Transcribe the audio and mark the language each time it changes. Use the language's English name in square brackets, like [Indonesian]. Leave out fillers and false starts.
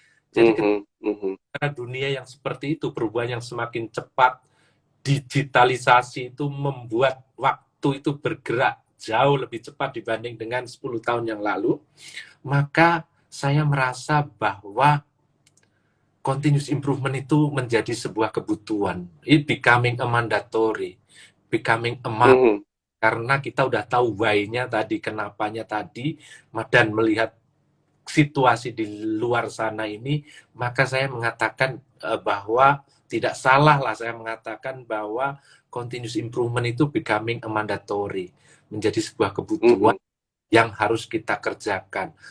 [Indonesian] Jadi karena dunia yang seperti itu, perubahan yang semakin cepat, digitalisasi itu membuat waktu itu bergerak jauh lebih cepat dibanding dengan 10 tahun yang lalu, maka saya merasa bahwa continuous improvement itu menjadi sebuah kebutuhan. [English] It becoming a mandatory, becoming a must. [Indonesian] Karena kita udah tahu why-nya tadi, kenapanya tadi, dan melihat situasi di luar sana ini, maka saya mengatakan bahwa tidak salah lah saya mengatakan bahwa continuous improvement itu [English] becoming a mandatory, [Indonesian] menjadi sebuah kebutuhan yang harus kita kerjakan.